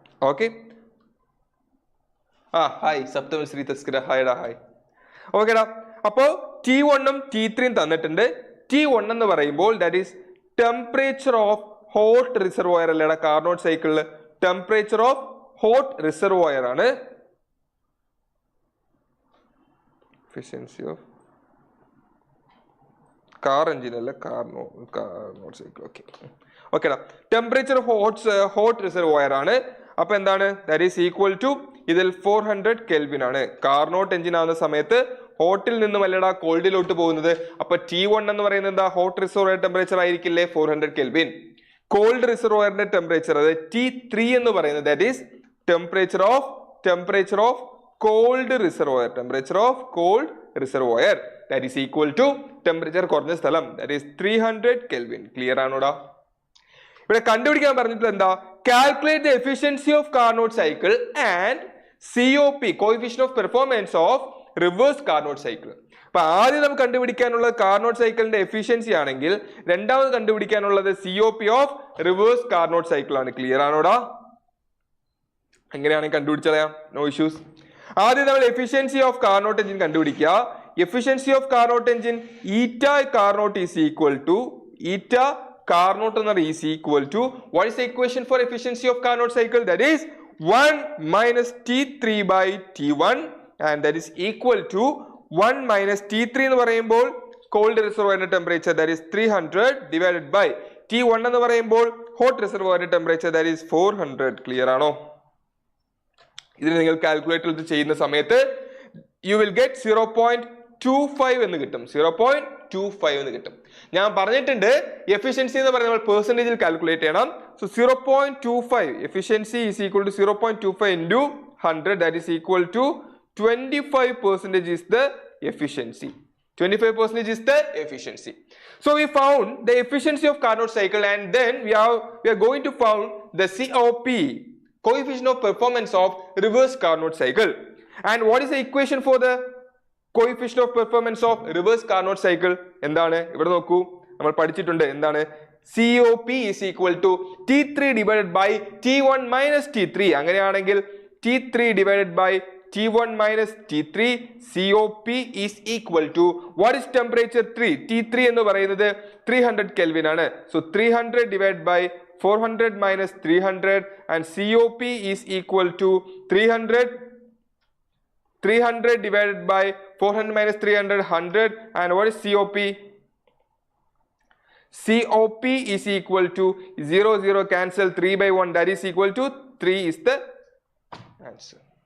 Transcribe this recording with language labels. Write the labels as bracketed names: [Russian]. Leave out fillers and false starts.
[Malayalam] Okay, hi Sapthamashree Thaskara, ഹായ്ഡാ, hi. ഓക്കേടാ, അപ്പോ T1-ഉം T3-യും തന്നിട്ടുണ്ട്. T1 എന്ന് പറയുമ്പോൾ [English] that is temperature of hot reservoir [Malayalam] അല്ലേടാ Carnot സൈക്കിളില്. [English] Temperature of hot reservoir ആണ്. efficiency of car engine അല്ല Carnot cycle. [Malayalam] ഓക്കെ, ഓക്കേടാ. ടെമ്പറേച്ചർ ഹോട്ട് റിസർവോയർ ആണ്. അപ്പൊ എന്താണ്? [English] that is equal to [Malayalam] ഇതിൽ 400 Kelvin ആണ്. കാർനോട്ട് എഞ്ചിൻ ആവുന്ന സമയത്ത് ഹോട്ടിൽ നിന്നും അല്ലടാ കോൾഡിലോട്ട് പോകുന്നത്. അപ്പൊ T1 എന്ന് പറയുന്നത് എന്താ? Hot reservoir temperature ആയിരിക്കില്ലേ? 400 Kelvin. Called റിസർവോയറിന്റെ temperature അത് T3 എന്ന് പറയുന്നത് [English] That is temperature of cold reservoir. Temperature of cold reservoir that is equal to temperature [Malayalam] കുറഞ്ഞ സ്ഥലം [English] that is 300 Kelvin. [Malayalam] ക്ലിയർ ആണോടാ? [English] ഇവിടെ കണ്ടുപിടിക്കാൻ പറഞ്ഞിട്ടുള്ള എന്താ? Calculate the efficiency of Carnot cycle and COP coefficient of performance of reverse Carnot cycle. [Malayalam] അപ്പൊ ആദ്യം നമുക്ക് കണ്ടുപിടിക്കാനുള്ളത് Carnot സൈക്കിളിന്റെ എഫിഷ്യൻസി ആണെങ്കിൽ രണ്ടാമത് കണ്ടുപിടിക്കാനുള്ളത് [English] COP of reverse Carnot cycle [Malayalam] ആണ്. ക്ലിയർ ആണോടാ? എങ്ങനെയാണെങ്കിൽ കണ്ടുപിടിച്ചറിയാം, no issues. ആദ്യം നമ്മൾ [English] efficiency of Carnot engine [Malayalam] കണ്ടുപിടിക്കുക. [English] Efficiency of Carnot engine eta Carnot is equal to eta Carnot എന്ന് പറയുന്നത് is equal to what is the equation for efficiency of Carnot cycle? That is 1 minus T3 by T1 and that is equal to 1 minus T3 [Malayalam] എന്ന് പറയുമ്പോൾ [English] cold reservoir temperature, that is 300 divided by T1 [Malayalam] എന്ന് പറയുമ്പോൾ [English] hot reservoir temperature, that is 400. [Malayalam] Clear ആണോ? ഇതിന് നിങ്ങൾ കാൽക്കുലേറ്ററിൽ ചെയ്യുന്ന സമയത്ത് [English] you will get 0.25 [Malayalam] എന്ന് കിട്ടും. 0.25 എന്ന് കിട്ടും. ഞാൻ പറഞ്ഞിട്ടുണ്ട് എഫിഷ്യൻസി എന്ന് പറയുന്നത് നമ്മൾ പെർസെന്റേജിൽ കാൽക്കുലേറ്റ് ചെയ്യണം. [English] So 0.25 efficiency is equal to 0.25 into 100, that is equal to 25% is the efficiency. 25% is the efficiency. So we found the efficiency of carnot cycle, and then we are going to found the COP, coefficient of performance of reverse carnot cycle. And what is the equation for the coefficient of performance of reverse carnot cycle? [Malayalam] എന്താണ് ഇവിടെ നോക്കൂ, നമ്മൾ പഠിച്ചിട്ടുണ്ട് എന്താണ് [English] COP is equal to T3 divided by T1 minus T3. അങ്ങനെയാണെങ്കിൽ T3 divided by T1 minus T3, COP is equal to what is temperature 3? [Malayalam] T3 എന്ന് പറയുന്നത് 300 Kelvin ആണ്. [English] So 300 divided by 400 minus 300, and COP is equal to 300 divided by 400 minus 300, 100. And what is COP? COP is equal to 0, 0 cancel, 3 by 1, that is equal to 3 is the answer.